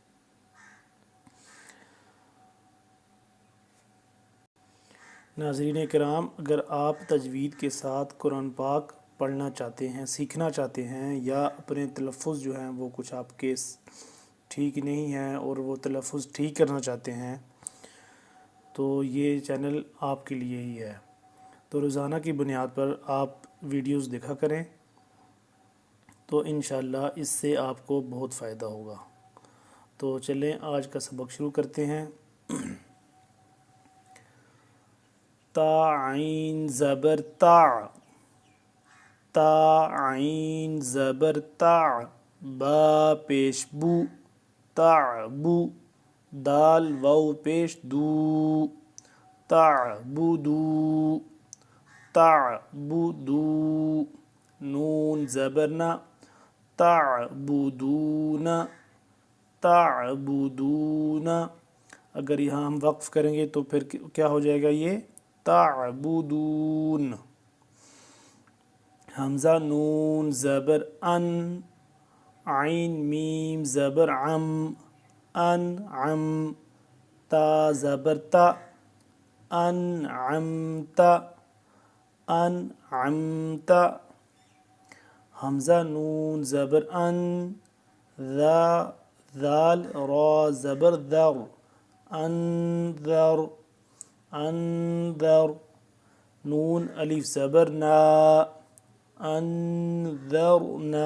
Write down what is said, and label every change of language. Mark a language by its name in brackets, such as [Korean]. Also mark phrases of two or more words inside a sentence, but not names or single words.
[Urdu] ناظرین کرام، اگر آپ تجوید کے ساتھ قرآن پاک پڑھنا چاہتے ہیں، سیکھنا چاہتے ہیں، یا اپنے تلفظ جو ہیں وہ کچھ آپ کے ٹھیک نہیں ہیں اور وہ تلفظ ٹھیک کرنا چاہتے ہیں، تو یہ چینل آپ کے لیے ہی ہے۔ تو روزانہ کی بنیاد پر آپ ویڈیوز دیکھا کریں، تو انشاءاللہ اس سے آپ کو بہت فائدہ ہوگا۔ تو چلیں آج کا سبق شروع کرتے ہیں۔ تا عین زبر تا، تا عین زبر تا، با پیش بو، تعبو، دال واو پیش دو، تعبدو، تعبدو، نون زبر نا، تعبدون، تعبدون۔ اگر یہاں ہم وقف کریں گے تو پھر کیا ہو جائے گا؟ یہ تعبدون۔ حمزہ نون زبر ان، عین میم زبر عم، انعم، تا زبر تا، انعمت، انعمت۔ حمزہ نون زبر ان، ذال را زبر ذر، انذر، انذر، نون الف زبر نا، انذرنا۔